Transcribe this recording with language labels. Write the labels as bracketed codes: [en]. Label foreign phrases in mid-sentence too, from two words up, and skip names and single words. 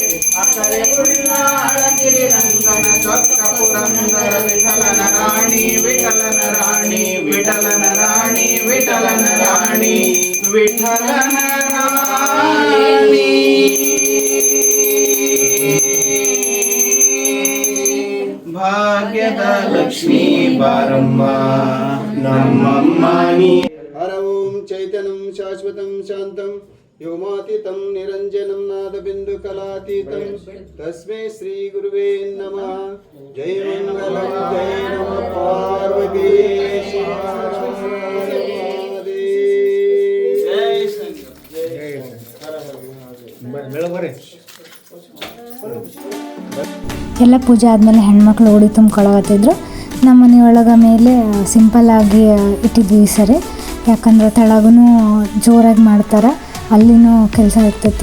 [kn] ಅಕರೆ ಉಳ್ಳ ಅಳಗಿರಿ ರಂಗನ ಚೊಕ್ಕ ಪುರಂದರ ವಿಠಲನ ರಾಣಿ ವಿಠಲನ ರಾಣಿ ವಿಠಲನ ರಾಣಿ ವಿಠಲನ ರಾಣಿ ವಿಠಲನ ರಾಣಿ ಭಾಗ್ಯದ ಲಕ್ಷ್ಮೀ ಬಾರಮ್ಮ ನಮ್ಮಮ್ಮ ನೀ [sa] हर ओं चैतन्यं शाश्वतं शान्तं व्योमातीतं निरञ्जनं नादबिन्दुकलातीतं तस्मै श्रीगुरुवे नमः जय मङ्गलं जय नमः पार्वती [kn] ಎಲ್ಲ ಪೂಜೆ ಆದಮೇಲೆ ಹೆಣ್ಮಕ್ಳು ಓಡಿ ತುಂಬ್ಕೊಳ್ಳೋತ್ತಿದ್ರು. ನಮ್ಮ ಮನೆಯೊಳಗೆ ಮೇಲೆ ಸಿಂಪಲ್ಲಾಗಿ ಇಟ್ಟಿದ್ವಿ ಈ ಸರಿ, ಯಾಕಂದ್ರೆ ತೆಳಗೂ ಜೋರಾಗಿ ಮಾಡ್ತಾರೆ, ಅಲ್ಲಿನೂ ಕೆಲಸ ಇರ್ತೈತಿ.